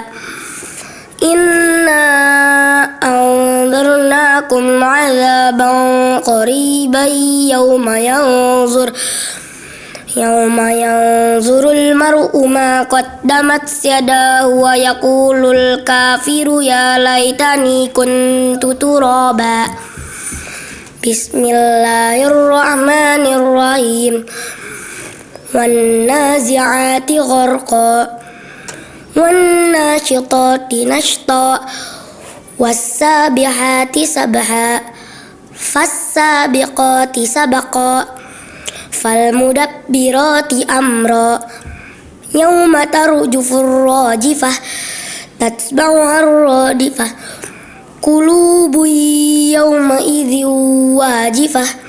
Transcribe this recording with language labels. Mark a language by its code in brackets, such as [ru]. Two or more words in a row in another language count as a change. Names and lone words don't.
[ar] إنا أنذرناكم عذابا قريبا يوم ينظر المرء ما قدمت يداه ويقول الكافر يا ليتني كنت ترابا. Bismillahirrahmanirrahim. والنازعات غرقا والناشطات نشطا والسابحات سبحا فالسابقات سبقا فالمدبرات أمرا يوم ترجف الراجفة تتبعها الرادفة قلوب يومئذ واجفة